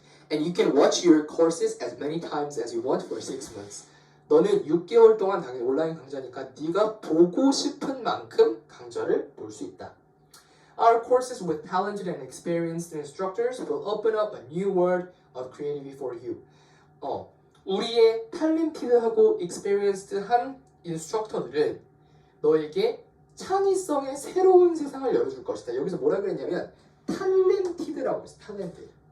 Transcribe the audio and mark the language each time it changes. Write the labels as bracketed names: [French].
[English] And you can watch your courses as many times as you want for 6 months. [Korean] 너는 6개월 동안 당연히 온라인 강좌니까 네가 보고 싶은 만큼 강좌를 볼 수 있다. [English] Our courses with talented and experienced instructors will open up a new world of creativity for you. [Korean] 우리의 탤런티드하고 experienced한 인스트럭터들은 너에게 창의성의 새로운 세상을 열어줄 것이다. 여기서 뭐라 그랬냐면 탤런티드라고 했어요. 탤런티드.